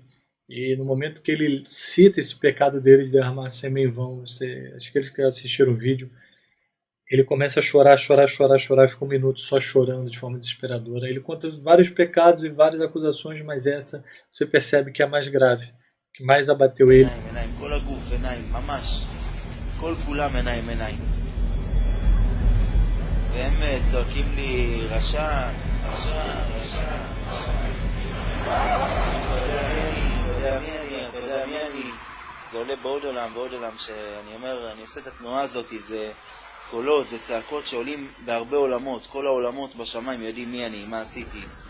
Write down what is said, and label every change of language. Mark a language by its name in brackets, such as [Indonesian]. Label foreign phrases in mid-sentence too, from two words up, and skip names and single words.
[Portuguese] E no momento que ele cita esse pecado dele de derramar sêmen em vão, acho que eles que assistiram o vídeo, ele começa a chorar, fica um minuto só chorando de forma desesperadora. Ele conta vários pecados e várias acusações, mas essa você percebe que é a mais grave, que mais abateu ele. [Hebrew] והם צועקים לי רשע, תדמיין לי, זה עולה בעוד עולם, שאני אומר, אני עושה את התנועה הזאת, זה קולות, זה צעקות שעולים בהרבה עולמות, כל העולמות בשמיים יודעים מי אני, מה עשיתי.